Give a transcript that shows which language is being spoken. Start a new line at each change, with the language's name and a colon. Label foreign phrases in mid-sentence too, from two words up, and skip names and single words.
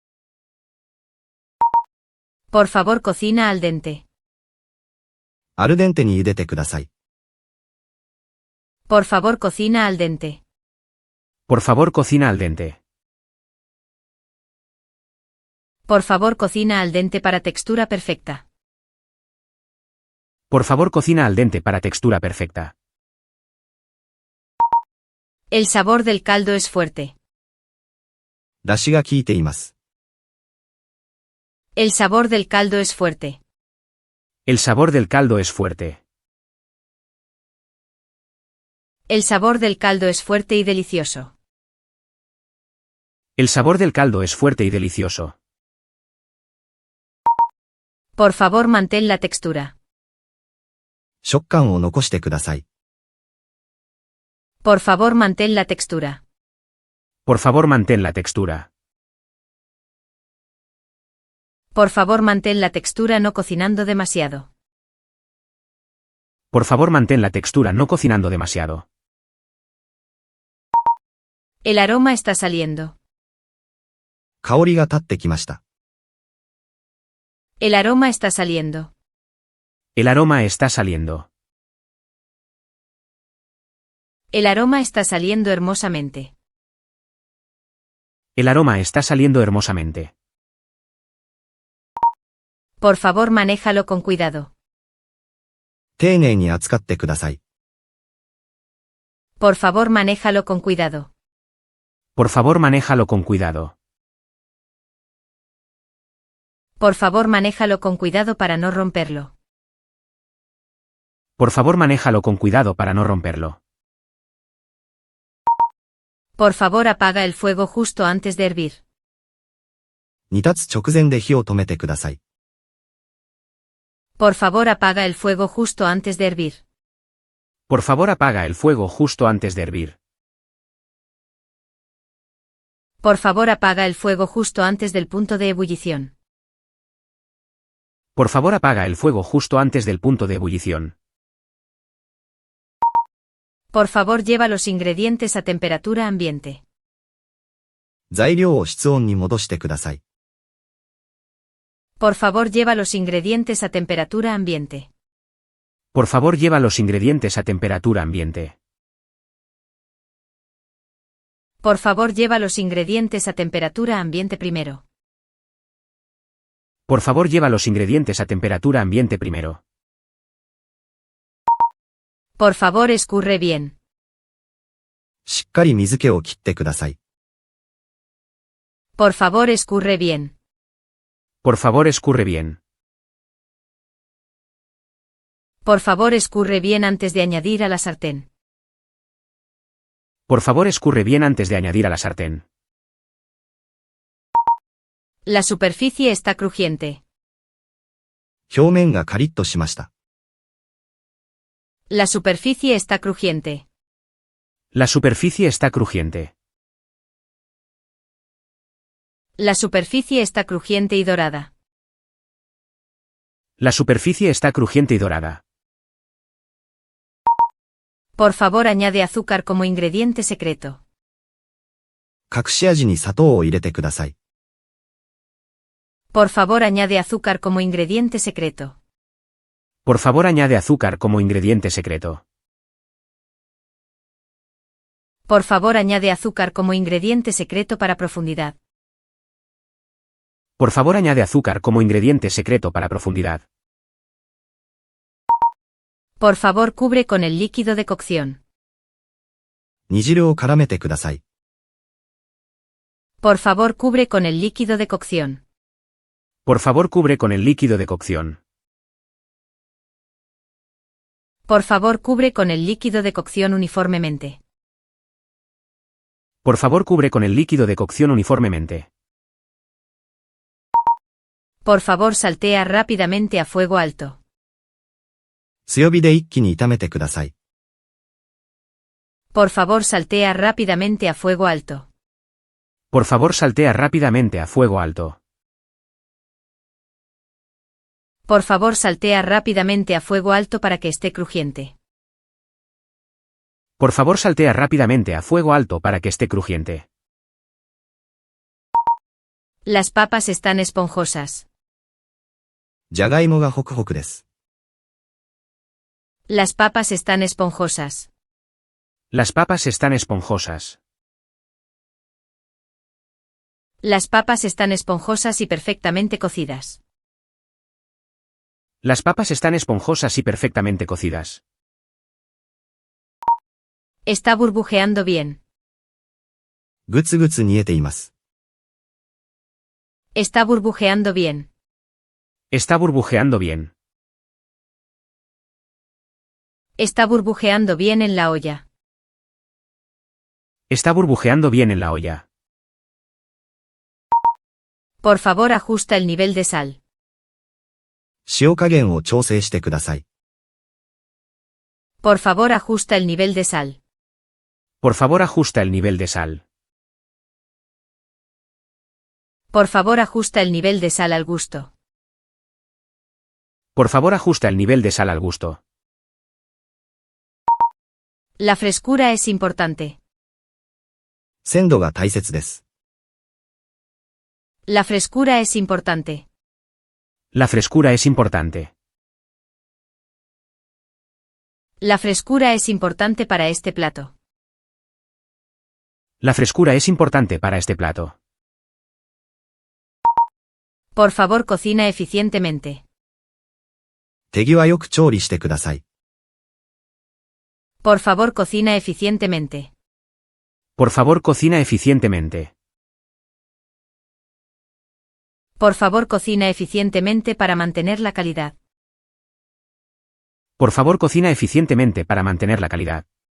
Spanish: Por favor, cocina al dente.
Japanese: アルデンテに茹でてください。
Spanish: Por favor, cocina al dente. Por favor, cocina al dente. Por favor, cocina al dente para textura perfecta. Por favor, cocina al dente para textura perfecta. El sabor del caldo es fuerte.
Japanese: 出汁が効いています。
Spanish: El sabor del caldo es fuerte. El sabor del caldo es fuerte. El sabor del caldo es fuerte y delicioso. El sabor del caldo es fuerte y delicioso. Por favor, mantén la textura.
Japanese: 食感を残してください。
Spanish: Por favor, mantén la textura. Por favor, mantén la textura. Por favor, mantén la textura no cocinando demasiado. Por favor, mantén la textura no cocinando demasiado. El aroma está saliendo.
Japanese: 香りが立ってきました。
Spanish: El aroma está saliendo. El aroma está saliendo. El aroma está saliendo hermosamente. El aroma está saliendo hermosamente. Por favor, manéjalo con cuidado.
Japanese: 丁寧に扱ってください。
Spanish: Por favor, manéjalo con cuidado. Por favor, manéjalo con cuidado. Por favor, manéjalo con cuidado para no romperlo. Por favor, manéjalo con cuidado para no romperlo. Por favor, apaga el fuego justo antes de hervir.
Japanese: 煮立つ直前で火を止めてください。
Spanish: Por favor, apaga el fuego justo antes de hervir. Por favor, apaga el fuego justo antes de hervir. Por favor, apaga el fuego justo antes del punto de ebullición. Por favor, apaga el fuego justo antes del punto de ebullición. Por favor, lleva los ingredientes a temperatura ambiente.
Japanese: 材料を室温に戻してください。
Spanish: Por favor, lleva los ingredientes a temperatura ambiente. Por favor, lleva los ingredientes a temperatura ambiente. Por favor, lleva los ingredientes a temperatura ambiente primero. Por favor, lleva los ingredientes a temperatura ambiente primero. Por favor, escurre bien.
Japanese: しっかり水気を切ってください。
Spanish: Por favor, escurre bien. Por favor, escurre bien. Por favor, escurre bien antes de añadir a la sartén. Por favor, escurre bien antes de añadir a la sartén. La superficie está crujiente.
Japanese: 表面がカリッとしました。
Spanish: La superficie está crujiente. La superficie está crujiente. La superficie está crujiente y dorada. La superficie está crujiente y dorada. Por favor, añade azúcar como ingrediente secreto.
Japanese: 隠し味に砂糖を入れてください。
Spanish: Por favor, añade azúcar como ingrediente secreto. Por favor, añade azúcar como ingrediente secreto. Por favor, añade azúcar como ingrediente secreto para profundidad. Por favor, añade azúcar como ingrediente secreto para profundidad. Por favor, cubre con el líquido de cocción.
Japanese: 煮汁を絡めてください。
Spanish: Por favor, cubre con el líquido de cocción. Por favor, cubre con el líquido de cocción. Por favor, cubre con el líquido de cocción uniformemente. Por favor, cubre con el líquido de cocción uniformemente. Por favor, saltea rápidamente a fuego alto.
Japanese: 強火で一気に炒めてください。
Spanish: Por favor, saltea rápidamente a fuego alto. Por favor, saltea rápidamente a fuego alto. Por favor, saltea rápidamente a fuego alto para que esté crujiente. Por favor, saltea rápidamente a fuego alto para que esté crujiente. Las papas están esponjosas.
Japanese: じゃがいもがホクホクです。
Spanish: Las papas están esponjosas. Las papas están esponjosas. Las papas están esponjosas y perfectamente cocidas. Las papas están esponjosas y perfectamente cocidas. Está burbujeando bien.
Japanese: ぐつぐつ煮えています。
Spanish: Está burbujeando bien. Está burbujeando bien. Está burbujeando bien en la olla. Está burbujeando bien en la olla. Por favor, ajusta el nivel de sal.
Japanese: 塩加減を調整してください。
Spanish: Por favor, ajusta el nivel de sal. Por favor, ajusta el nivel de sal. Por favor, ajusta el nivel de sal al gusto. Por favor, ajusta el nivel de sal al gusto. La frescura es importante.
Japanese: 鮮度が大切です。
Spanish: La frescura es importante. La frescura es importante. La frescura es importante para este plato. La frescura es importante para este plato. Por favor, cocina eficientemente.
Japanese: 手際よく調理してください。
Spanish: Por favor, cocina eficientemente. Por favor, cocina eficientemente. Por favor, cocina eficientemente para mantener la calidad. Por favor, cocina eficientemente para mantener la calidad.